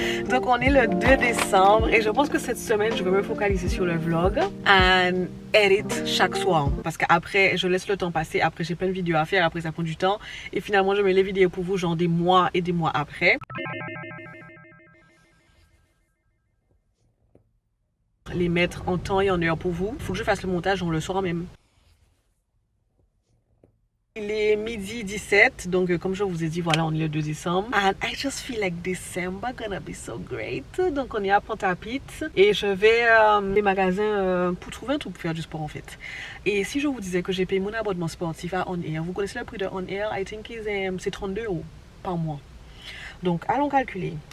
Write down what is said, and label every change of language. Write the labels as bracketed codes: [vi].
[fr] Donc on est le 2 décembre et je pense que cette semaine je vais me focaliser sur le vlog and edit chaque soir parce qu'après je laisse le temps passer, après j'ai plein de vidéos à faire, après ça prend du temps et finalement je mets les vidéos pour vous genre des mois et des mois après. Les mettre en temps et en heure pour vous. Il faut que je fasse le montage le soir même. Il est midi 17, donc comme je vous ai dit, voilà, on est le 2 décembre. [en] And I just feel like December gonna be so great. [fr] Donc on est à Pointe-à-Pitre et je vais les magasins pour trouver un truc pour faire du sport en fait. Et si je vous disais que j'ai payé mon abonnement sportif à On Air, vous connaissez le prix de On Air, [en] I think [fr] c'est 32 € par mois. Donc allons calculer.